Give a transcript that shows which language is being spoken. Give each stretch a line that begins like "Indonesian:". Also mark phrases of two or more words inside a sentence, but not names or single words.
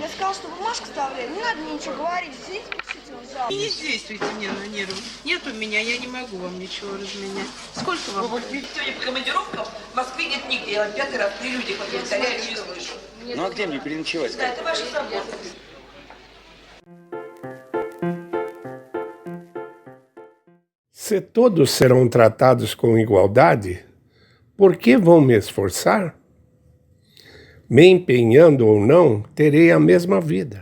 Russian: Я сказала, что бумажку вставляю. Не надо мне ничего говорить. Сидите, пишите в зал. Не действуйте мне на нервы. Нет у меня, я не могу вам ничего разменять. Сколько вам? Сегодня по командировкам в Москве нет нигде. Я 5-й раз при людях повторяю, не слышу. Ну, а где мне переночевать? Да, это ваша забота.
Portuguese: Se todos serão tratados com igualdade, por que vão me esforçar? Me empenhando ou não, terei a mesma vida.